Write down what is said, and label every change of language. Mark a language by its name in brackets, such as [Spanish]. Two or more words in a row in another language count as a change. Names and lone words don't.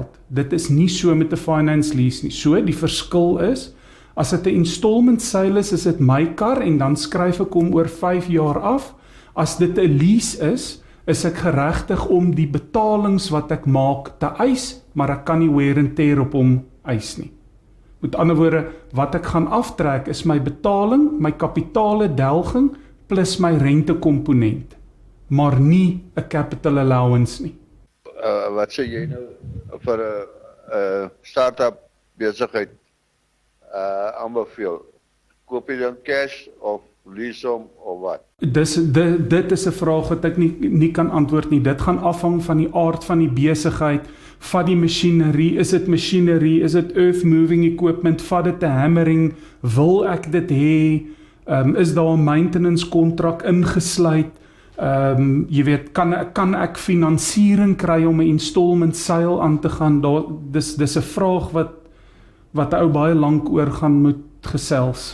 [Afrikaans] Dit is nie so met 'n [English] finance lease [Afrikaans] nie. So die verskil is, as dit 'n [English] installment sale [Afrikaans] is dit my kar en dan skryf ek hom oor 5 jaar af. As dit 'n lease is is ek geregtig om die betalings wat ek maak te eis, maar ek kan nie [English] wear and tear [Afrikaans] op hom eis nie. Met ander woorde, wat ek gaan aftrek is my betaling, my kapitale delging plus my rentekomponent, maar nie 'n [English] capital allowance [Afrikaans] nie. Wat sê jy nou vir 'n start-up besigheid aanbeveel? Koop jy dan cash of lease hom of wat? Dit is 'n vraag wat ek nie kan antwoord nie. Dit gaan afhang van die aard van die besigheid, van die masjinerie, is dit masjinerie, is dit [English] earth moving equipment, [Afrikaans] vat dit 'n hammering, wil ek dit hê, is daar 'n maintenance kontrak ingesluit, jy weet, kan ek finansiering kry om 'n [English] installment sale [Afrikaans] aan te gaan, dis 'n vraag wat 'n ou baie lank oor gaan moet gesels.